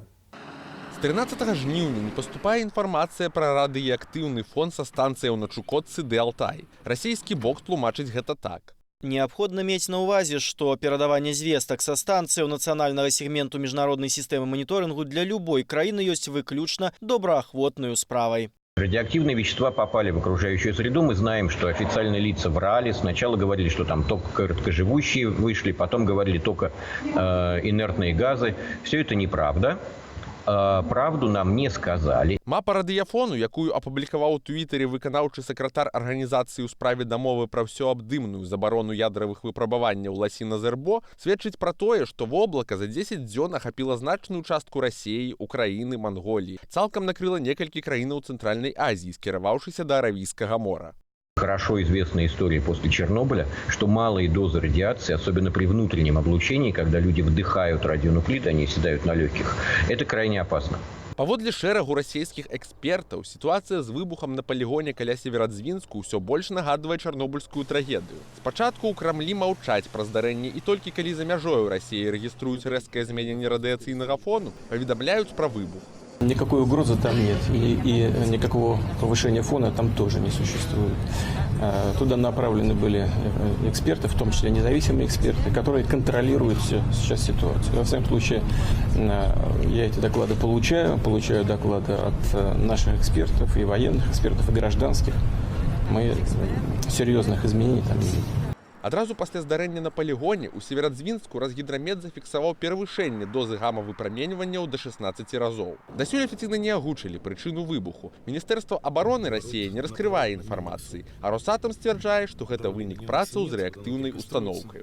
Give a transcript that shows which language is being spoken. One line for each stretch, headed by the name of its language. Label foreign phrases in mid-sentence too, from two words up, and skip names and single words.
Belarusian: З 13 жніўня не паступае інфармацыя пра радыеактыўны фон са станцыяў на Чукотцы ды Алтай. Расійскі бок тлумачыць гэта так. Неабходна мець на ўвазе, што перадаванне звестак са станцыяў нацыянальнага сегменту міжнароднай сістэмы маніторынгу для любой краіны ёсць выключна добраахвотнаю справай.
Russian: Радиоактивные вещества попали в окружающую среду. Мы знаем, что официальные лица врали. Сначала говорили, что там только короткоживущие вышли, потом говорили только инертные газы. Все это неправда. Правду нам не сказали.
Belarusian: Мапа радыяфону, якую апублікаваў у Твітары выканаўчы сакратар арганізацыі ў справе дамовы пра ўсёабдымную забарону ядравых выпрабаванняў Ласіна Зербо, сведчыць пра тое, што воблака за 10 дзён ахапіла значную частку Расіі, Украіны, Манголіі. Цалкам накрыла некалькі краінаў Цэнтральнай Азіі, скіраваўшыся да Аравійскага мора.
Russian: Хорошо известная история после Чернобыля, что малые дозы радиации, особенно при внутреннем облучении, когда люди вдыхают радионуклиды, они оседают на легких, это крайне опасно.
Belarusian: Паводле шэрагу расійскіх экспертаў, сітуацыя з выбухам на палігоне каля Северадзвінску ўсё больш нагадвае чарнобыльскую трагедыю. Спачатку ў Крамлі маўчаць пра здарэнне і толькі калі за мяжою Расіі рэгіструюць рэзкае змяненне радыяцыйнага фону, паведамляюць пра выбух.
Russian: Никакой угрозы там нет, и никакого повышения фона там тоже не существует. Туда направлены были эксперты, в том числе независимые эксперты, которые контролируют сейчас ситуацию. Во всяком случае, я эти доклады получаю доклады от наших экспертов, и военных экспертов, и гражданских. Мы серьезных изменений там не видим.
Belarusian: Адразу пасля здарэння на палігоне у Северадзвінску Разгідрамет зафіксаваў перавышэнне дозы гама-выпраменьванняў да 16 разоў. Дасюль афіцыйна не агучылі прычыну выбуху. Міністэрства абароны Расіі не раскрывае інфармацыі, а Росатом сцвярджае, што гэта вынік працаў з рэактыўнай устаноўкаю.